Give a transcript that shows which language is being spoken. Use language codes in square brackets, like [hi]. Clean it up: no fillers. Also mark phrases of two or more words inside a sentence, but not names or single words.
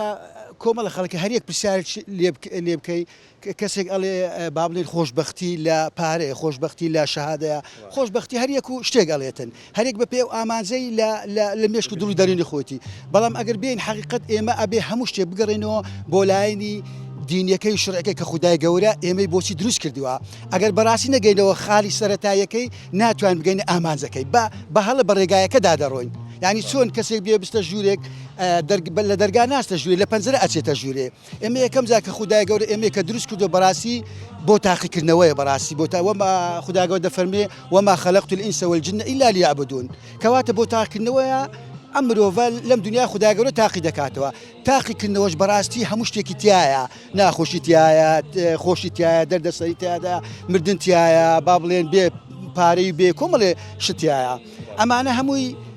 [ckb] کۆمەڵە خەڵکی هەرێک پرسیار لێ بکەی کەسێک ئەڵێ با بڵێن خۆشبەختی لە پارەیە خۆشبەختی لە شەهادەیە خۆشبەختی هەرێک و شتێک ئەڵێتن هەرێک بە پێ و ئامانجەی لە مێشک و دڵی دەرێنی خۆتی بەڵام ئەگەر بین حقیقت ئێمە ئەبێ هەموو شتێک بگەڕێنەوە بۆ لایەنی دینیەکەی شڕەکەی کە خودای گەورە ئێمەی بۆچی دروست کردووە ئەگەر بەڕاستی نەگەینەوە خاڵی سەرەتایەکەی ناتوان بگەینە ئامانجەکەی بە هەڵە بە ڕێگایەکەدا دەڕۆین یعنی چۆن کەسێک بێ بستە ژوورێک لە دەرگا ناستە ژوورێ لە پەنجەرە ئەچێتە ژوورێ ئێمە یەکەم جا کە خودای گەورە ئێمە کە دروست کردو بەڕاستی بۆ تاقیکردنەوەیە بەڕاستی بۆ وەما خودای گەورە دەفەرمێ [ar] وەما خەلەقت الئینس والجن إلا ليعبدون [ckb] کەواتە بۆ تاقیکردنەوەیە ئەم مرۆڤە لەم دنیا خودای گەورە تاقی دەکاتەوە تاقیکردنەوەش بەڕاستی هەموو شتێکی تایە ناخۆشی تایە خۆشی تایە دەردەسەری تایدا مردن تایە با بڵێن بێ پارەی بێ کۆمەڵێ شتایە ئەمانە هەمووی